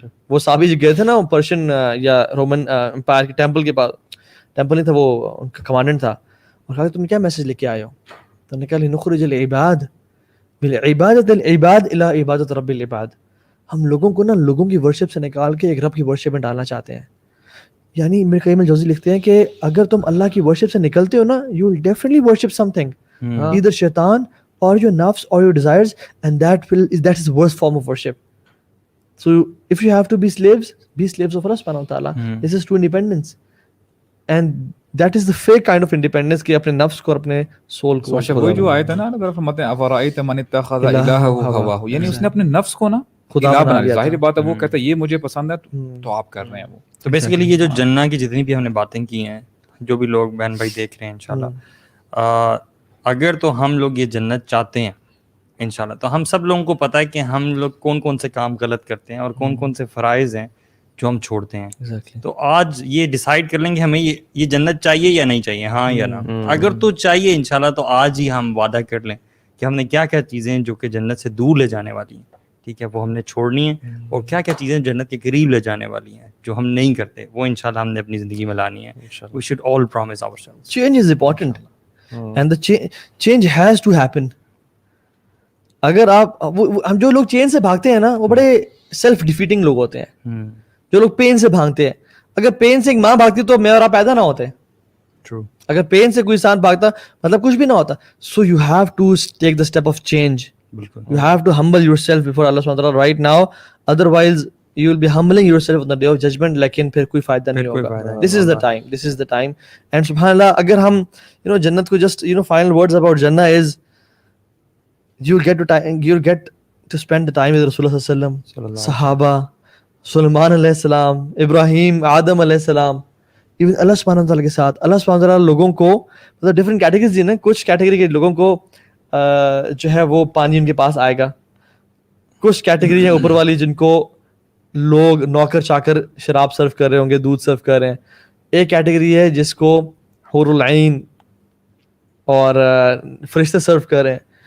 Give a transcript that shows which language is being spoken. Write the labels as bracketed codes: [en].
[ur] وہ صحابی جو گئے تھے نا پرشین یا رومن امپائر کے ٹیمپل کے پاس, ٹیمپل نہیں تھا وہ ان کا کمانڈنٹ تھا, اور کہا تم کیا میسج لے کے آئے ہو؟ تو نے کہا [ar] لنخرج العباد بالعبادۃ العباد الی عبادۃ رب العباد. [ur] ہم لوگوں کو نا لوگوں کی ورشپ سے نکال کے ایک رب کی ورشپ میں ڈالنا چاہتے ہیں. یعنی میرے قیم الجوزی لکھتے ہیں کہ اگر تم اللہ کی ورشپ سے نکلتے ہو نا, [en] you will definitely worship something, either Shaitan or your nafs or your desires, and that is the worst form of worship. So if you have to be slaves of Allah subhanahu wa ta'ala. This is true independence, and that is the fake kind of independence [ur] کہ اپنے نفس کو اور اپنے civil کو. وہی جو آیت ہے نا اگر فرماتے ہیں [ar] افرأیت من اتخذ الہہ ہواہ, [ur] یعنی اس نے اپنے نفس کو نا خدا بنا لیا. ظاہر بات ہے وہ کہتا ہے یہ مجھے پسند ہے تو آپ کر رہے ہیں وہ. تو بیسیکلی یہ جو جنہ کی جتنی بھی ہم نے باتیں کی ہیں, جو بھی لوگ بہن بھائی دیکھ رہے ہیں انشاءاللہ, اگر تو ہم لوگ یہ جنت چاہتے ہیں انشاءاللہ, تو ہم سب لوگوں کو پتہ ہے کہ ہم لوگ کون کون سے کام غلط کرتے ہیں اور کون کون سے فرائض ہیں جو ہم چھوڑتے ہیں. تو آج یہ ڈیسائیڈ کر لیں کہ ہمیں یہ جنت چاہیے یا نہیں چاہیے, ہاں یا نہ. اگر تو چاہیے انشاءاللہ تو آج ہی ہم وعدہ کر لیں کہ ہم نے کیا کیا چیزیں جو کہ جنت سے دور لے جانے والی ہیں, ٹھیک ہے, وہ ہم نے چھوڑنی ہیں, اور کیا کیا چیزیں جنت کے قریب لے جانے والی ہیں جو ہم نہیں کرتے, وہ انشاءاللہ ہم نے اپنی زندگی میں لانی ہے. [en] We should all promise ourselves. Change is important. and the change has to happen. [ur] اگر آپ ہم جو لوگ چین سے بھاگتے ہیں نا وہ بڑے سیلف ڈیفیٹنگ لوگ ہوتے ہیں. جو لوگ پین سے بھاگتے ہیں, اگر پین سے ایک ماں بھاگتی تو میں اور آپ پیدا نہ ہوتے. اگر پین سے کوئی انسان بھاگتا مطلب کچھ بھی نہ ہوتا. [en] So you have to take the step of change. You have to humble yourself before Allah subhanahu wa ta'ala right now, otherwise you will be humbling yourself on the day of judgment, [ur] لیکن پھر کوئی فائدہ نہیں ہوگا. [en] This is the time. And subhanallah, [ur] اگر ہم جنت کو [en] just final words about Jannah is you'll get to spend the time with Rasulullah sallallahu alaihi wasallam, Sahaba, Sulaiman علیہ السلام, ابراہیم, آدم علیہ السلام, [ur] ایون اللہ سبحانہ وتعالیٰ کے ساتھ. اللہ سبحانہ وتعالیٰ لوگوں کو مطلب ڈفرینٹ کیٹیگریز دی نا. کچھ کیٹیگری کے لوگوں کو جو ہے وہ پانی ان کے پاس آئے گا. کچھ کیٹیگری ہے اوپر والی جن کو لوگ نوکر چاکر شراب سرو کر رہے ہوں گے, دودھ سرو کر رہے ہیں. ایک کیٹیگری ہے جس کو حور العین اور فرشتے سرو کر رہے ہیں.